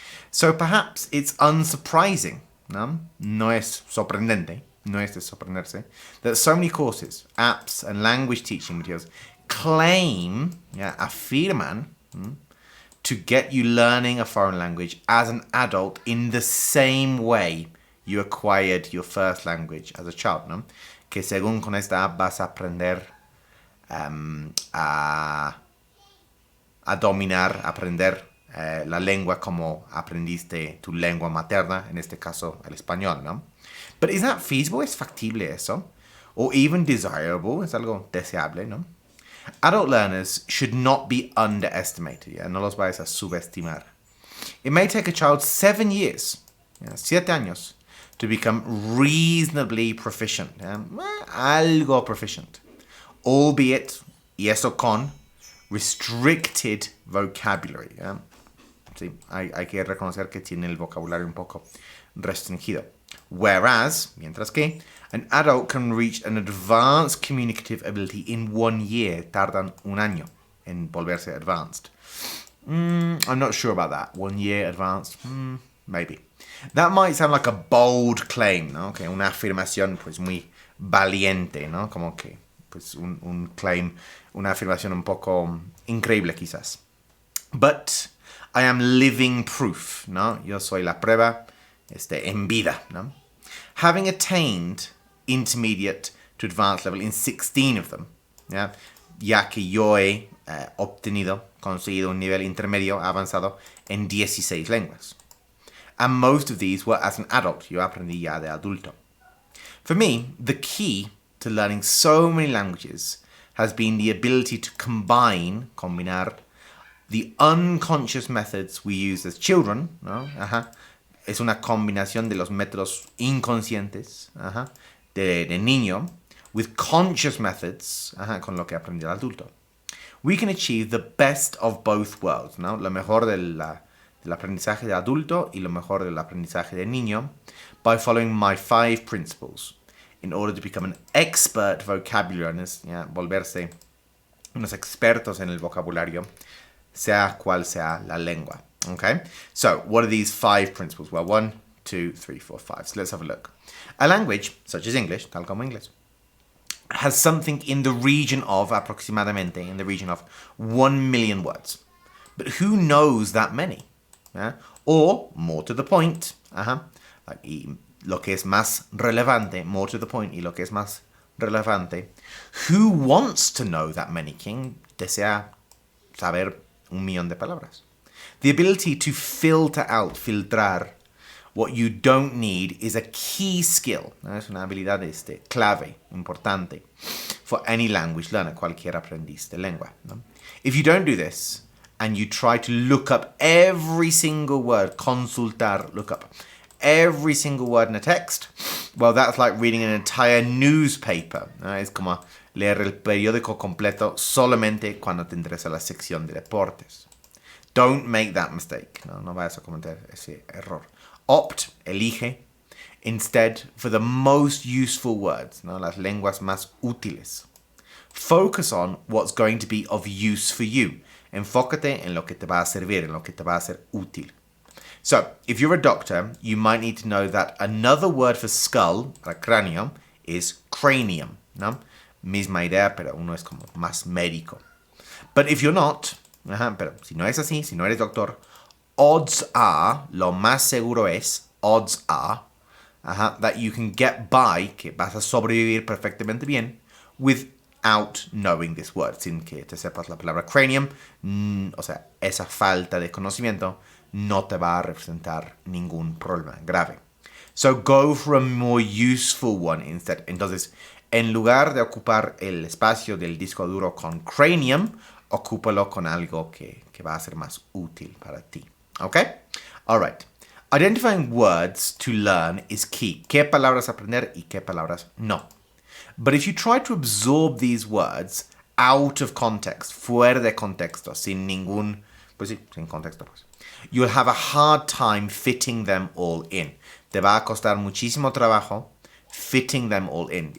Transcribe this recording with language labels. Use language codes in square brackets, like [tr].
[en] So perhaps it's unsurprising, ¿no? [es] No es sorprendente, no es de sorprenderse, [en] that so many courses, apps, and language teaching materials claim, afirman, to get you learning a foreign language as an adult in the same way you acquired your first language as a child, ¿no? [es] Que según con esta app vas a aprender a dominar, aprender la lengua como aprendiste tu lengua materna, en este caso el español, ¿no? [en] But is that feasible? [es] ¿Es factible eso? [en] Or even desirable? [es] ¿Es algo deseable, no? [en] Adult learners should not be underestimated, [es] no los vayas a subestimar. [en] It may take a child 7 years, [es] 7 años, [en] to become reasonably proficient, algo proficient, albeit, [es] y eso con, [en] restricted vocabulary. [es] Sí, hay que reconocer que tiene el vocabulario un poco restringido. [en] Whereas, [es] mientras que, [en] an adult can reach an advanced communicative ability in 1 year. [es] Tardan un año en volverse advanced. [en] I'm not sure about that. 1 year advanced? Maybe. That might sound like a bold claim, ¿no? [es] Que una afirmación pues muy valiente, ¿no? Como que pues un claim, una afirmación un poco increíble quizás. [en] But I am living proof, [es] ¿no? Yo soy la prueba en vida, ¿no? [en] Having attained intermediate to advanced level in 16 of them, [es] ya que yo he conseguido un nivel intermedio avanzado en 16 lenguas. [en] And most of these were as an adult. [es] Yo aprendí ya de adulto. [en] For me, the key to learning so many languages has been the ability to combinar, the unconscious methods we use as children, ¿no? [es] Es una combinación de los métodos inconscientes, de niño, [en] with conscious methods, [es] con lo que aprendí el adulto. [en] We can achieve the best of both worlds, [es] ¿no? Lo mejor del aprendizaje de adulto y lo mejor del aprendizaje de niño [en] by following my 5 principles in order to become an expert vocabularians, [es] volverse unos expertos en el vocabulario, sea cual sea la lengua. [en] Okay, so what are these 5 principles? Well, 1, 2, 3, 4, 5. So let's have a look. A language, such as English, [es] tal como inglés, [en] has something in the region of, aproximadamente, in the region of 1 million words. But who knows that many? Or, more to the point, [es] y lo que es más relevante, [en] more to the point, y lo que es más relevante, who wants to know that many? [es] ¿Quién desea saber 1 millón de palabras? [en] The ability to filtrar What you don't need is a key skill. [es] ¿No? Es una habilidad clave, importante, [en] for any language learner, [es] cualquier aprendiz de lengua. ¿No? [en] If you don't do this, and you try to look up every single word, consultar, look up every single word in a text, well, that's like reading an entire newspaper. [es] ¿No? Es como leer el periódico completo solamente cuando te interesa la sección de deportes. [en] Don't make that mistake. [es] No vayas a cometer ese error. [en] Opt, elige, instead for the most useful words, ¿no? [es] Las lenguas más útiles. [en] Focus on what's going to be of use for you. [es] Enfócate en lo que te va a servir, en lo que te va a ser útil. [en] So, if you're a doctor, you might need to know that another word for skull, [es] para cráneo, [en] is cranium, ¿no? [es] Misma idea, pero uno es como más médico. [en] But if you're not, [es] pero si no es así, si no eres doctor, [en] odds are, [es] lo más seguro es, odds are, [en] that you can get by, [es] que vas a sobrevivir perfectamente bien, [en] without knowing this word, [es] sin que te sepas la palabra cranium, o sea, esa falta de conocimiento no te va a representar ningún problema grave. [en] So go for a more useful one instead. [es] Entonces, en lugar de ocupar el espacio del disco duro con cranium, ocúpalo con algo que va a ser más útil para ti. [en] Okay? All right. Identifying words to learn is key. [es] ¿Qué palabras aprender y qué palabras no? [en] But if you try to absorb these words out of context, [es] fuera de contexto, sin contexto, [en] pues, you'll have a hard time fitting them all in. [es] Te va a costar muchísimo trabajo [en] fitting them all in.